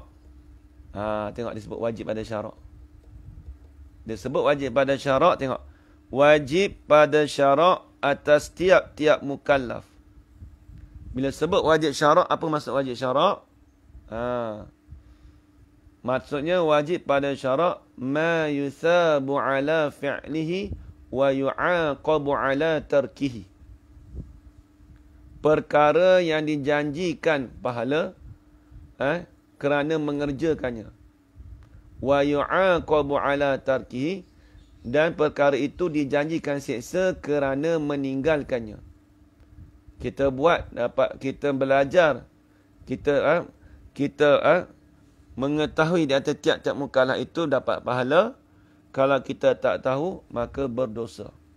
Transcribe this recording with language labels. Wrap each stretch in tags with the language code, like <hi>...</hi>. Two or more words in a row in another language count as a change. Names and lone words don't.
<ms>Tengok dia sebut wajib pada syarak. Dia sebut wajib pada syarak. Tengok. Wajib pada syarak atas tiap-tiap mukallaf. Bila sebut wajib syarak, apa maksud wajib syarak? Maksudnya wajib pada syarak</ms> <ar>ما يثاب على فعله ويعاقب على تركه.</ar> <ms>Perkara yang dijanjikan pahala kerana mengerjakannya.</ms> <ar>ويعاقب على تركه,</ar> <ms>dan perkara itu dijanjikan siksa kerana meninggalkannya. Kita buat dapat, kita belajar, kita mengetahui di atas tiap-tiap mukallaf itu dapat pahala. Kalau kita tak tahu, maka berdosa.</ms>